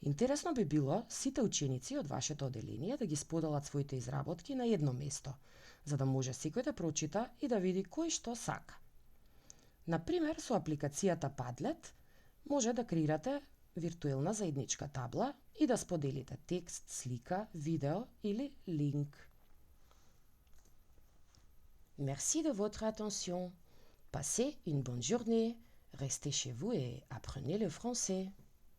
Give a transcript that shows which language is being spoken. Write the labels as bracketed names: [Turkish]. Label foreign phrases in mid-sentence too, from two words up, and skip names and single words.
[Macedonian] Интересно би било сите ученици од вашето одделение да ги споделат своите изработки на едно место, за да може секој да прочита и да види кој што сака. Например, со апликацијата Padlet може да креирате виртуелна заедничка табла и да споделите текст, слика, видео или линк. [French] Merci de votre attention. Passez une bonne journée. Restez chez vous et apprenez le français.